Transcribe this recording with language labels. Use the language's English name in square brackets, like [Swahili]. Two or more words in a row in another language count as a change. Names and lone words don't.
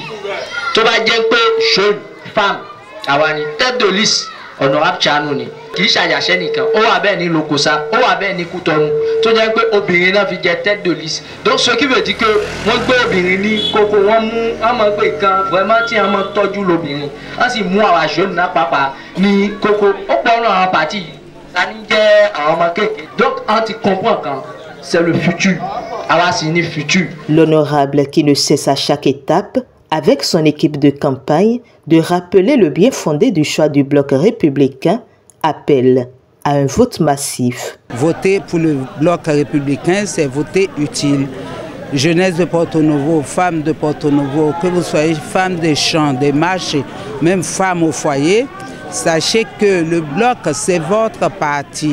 [Yoruba] tó bá jẹ́ pé [French] jeune femme [Yoruba] àwa ni [French] tête de liste [Yoruba] honorable Chanou ni kì í ṣàyàṣẹ́ nìkan ó wà bẹ́ẹ̀ ní Lokosa ó wà bẹ́ẹ̀ ní Cotonou tó jẹ́ pé obìnrin náà fi jẹ [French] tête de liste donc ce qui veut dire que [Yoruba] wọ́n gbé obìnrin ní kókó wọ́n mú wọ́n mọ̀ pé kan vraiment tí wọ́n mọ̀ tọ́jú l'obìnrin wọ́n sì mú àwa jeune náà pàápàá ní kókó ó pọ̀ náà àwọn parti ta ní jẹ́ àwọn ọmọ kéèké [French] donc on [Yoruba] ti comprend kan [French] c'est le futur [Yoruba] àwa sì ní futur. [French] L'honorable qui ne cesse à chaque étape avec son équipe de campagne de rappeler le bien fondé du choix du bloc républicain appelle à un vote massif. Voter pour le bloc républicain, c'est voter utile. Jeunesse de Porto-Novo, femmes de Porto-Novo, que vous soyez femme des champs, des marchés, même femme au foyer, sachez que le bloc, c'est votre parti.